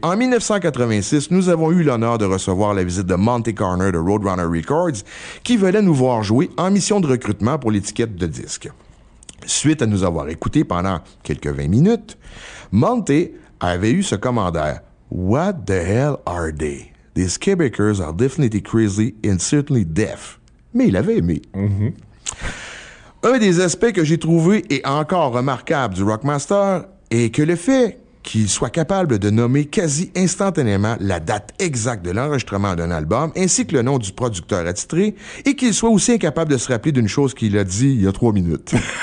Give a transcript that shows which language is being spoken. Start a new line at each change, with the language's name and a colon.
French: En 1986, nous avons eu l'honneur de recevoir la visite de Monty Carner de Roadrunner Records, qui venait nous voir jouer en mission de recrutement pour l'étiquette de disque. Suite à nous avoir écoutés pendant quelques 20 minutes, Monty avait eu ce commentaire.
English: What the hell are they? These Quebecers are definitely crazy and certainly deaf.
French: Mais il avait aimé. Mm-hmm. Un des aspects que j'ai trouvé et encore remarquable du Rockmaster est que le fait qu'il soit capable de nommer quasi instantanément la date exacte de l'enregistrement d'un album ainsi que le nom du producteur attitré et qu'il soit aussi incapable de se rappeler d'une chose qu'il a dit il y a 3 minutes.